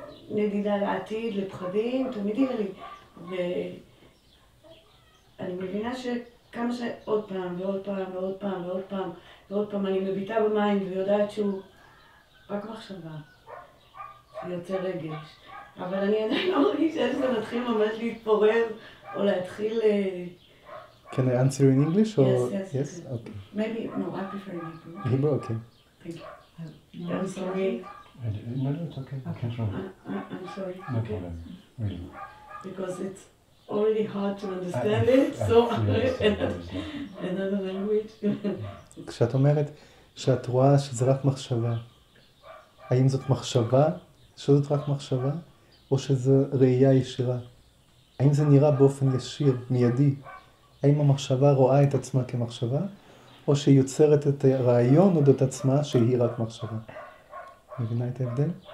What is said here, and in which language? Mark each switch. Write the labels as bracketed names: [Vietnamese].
[Hebrew] נדידה לעתיד, לפחדים, תמיד יהיה לי, ואני מבינה שכמה שעוד פעם ועוד פעם ועוד פעם ועוד פעם ועוד פעם אני מביטה במים ויודעת שהוא רק מחשבה, שיוצא רגש, אבל אני עדיין לא מרגישה שזה מתחיל ממש להתפורר או להתחיל... [English] Can I answer in English or... Yes. Okay. Maybe, no, I prefer Hebrew. Hebrew, okay. Thank you. I'm sorry. No, it's okay. I can't wrong. I'm sorry. No Okay. problem. Really. Because it's already hard to understand it, so another language. [Hebrew] כשאת אומרת שאת רואה שזה רק מחשבה, האם זאת מחשבה, שזאת רק מחשבה, או שזו ראייה ישירה? האם זה נראה באופן ישיר, מיידי? האם המחשבה רואה את עצמה כמחשבה, או שהיא יוצרת את הרעיון אודות עצמה שהיא רק מחשבה? מבינה את ההבדל?